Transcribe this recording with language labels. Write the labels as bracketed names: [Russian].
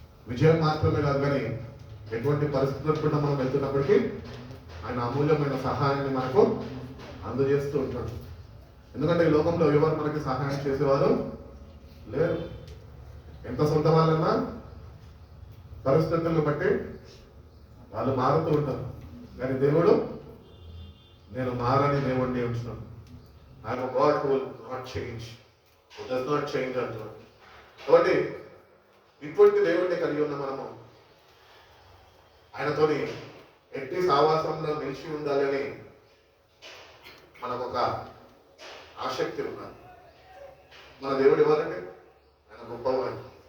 [Telugu] విజయం మాత్రమే కాదు, కానీ ఎటువంటి పరిస్థితులకు కూడా మనం వెళ్తున్నప్పటికీ ఆయన అమూల్యమైన సహాయాన్ని మనకు అందజేస్తూ ఉంటాడు. ఎందుకంటే ఈ లోకంలో ఎవరు మనకి సహాయం చేసేవారు లేరు. ఎంత సొంత వాళ్ళన్నా పరిస్థితులను బట్టి వాళ్ళు మారుతూ ఉంటారు. కానీ దేవుడు, నేను మారని దేవుడిని ఉంటున్నాను. [English] I am a God who will not change, who does not change [Telugu] అంటున్నాడు. కాబట్టి ఇటువంటి దేవుడిని కలిగి ఉన్న మనము ఆయనతోని ఎట్టి సావాసంలో నిలిచి ఉండాలి అని మనకు ఒక ఆసక్తి ఉన్నది. మన దేవుడు ఎవరంటే ఆయన గొప్పవాడు.